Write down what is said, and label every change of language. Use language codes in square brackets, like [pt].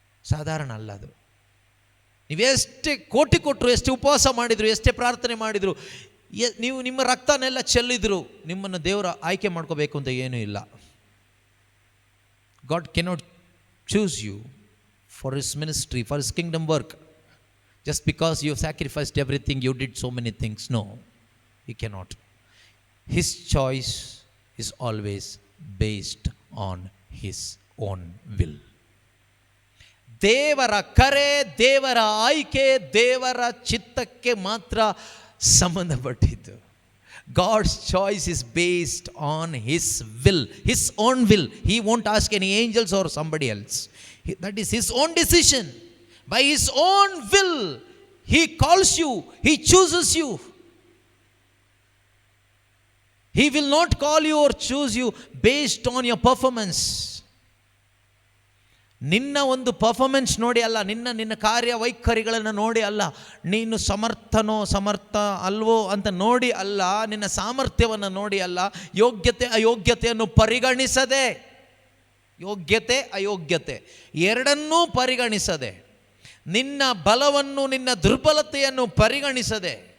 [kn] ಸಾಧಾರಣ ಅಲ್ಲ ಅದು. ನೀವೆಷ್ಟೇ ಕೋಟಿ ಕೊಟ್ಟರು, ಎಷ್ಟೇ ಉಪವಾಸ ಮಾಡಿದರು, ಎಷ್ಟೇ ಪ್ರಾರ್ಥನೆ ಮಾಡಿದರು, ನೀವು ನಿಮ್ಮ ರಕ್ತನೆಲ್ಲ ಚೆಲ್ಲಿದ್ರು, ನಿಮ್ಮನ್ನು ದೇವರ ಆಯ್ಕೆ ಮಾಡ್ಕೋಬೇಕು ಅಂತ ಏನೂ ಇಲ್ಲ. [en] God cannot choose you for his ministry, for his kingdom work, just because you have sacrificed everything, you did so many things. No, he cannot. His choice is always based on his own will. [kn] ದೇವರ ಕರೆ, ದೇವರ ಆಯ್ಕೆ, ದೇವರ ಚಿತ್ತಕ್ಕೆ ಮಾತ್ರ ಸಂಬಂಧಪಟ್ಟಿದ್ದು. [en] God's choice is based on his will, his own will. He won't ask any angels or somebody else. That is his own decision. By his own will, he calls you, he chooses you. He will not call you or choose you based on your performance. [kn] ನಿನ್ನ ಒಂದು performance ನೋಡಿ ಅಲ್ಲ, ನಿನ್ನ ಕಾರ್ಯವೈಖರಿಗಳನ್ನು ನೋಡಿ ಅಲ್ಲ, ನೀನು ಸಮರ್ಥ ಅಲ್ವೋ ಅಂತ ನೋಡಿ ಅಲ್ಲ, ನಿನ್ನ ಸಾಮರ್ಥ್ಯವನ್ನು ನೋಡಿ ಅಲ್ಲ, ಯೋಗ್ಯತೆ ಅಯೋಗ್ಯತೆಯನ್ನು ಪರಿಗಣಿಸದೆ, ಯೋಗ್ಯತೆ ಅಯೋಗ್ಯತೆ ಎರಡನ್ನೂ ಪರಿಗಣಿಸದೆ, ನಿನ್ನ ಬಲವನ್ನು ನಿನ್ನ ದುರ್ಬಲತೆಯನ್ನು ಪರಿಗಣಿಸದೆ,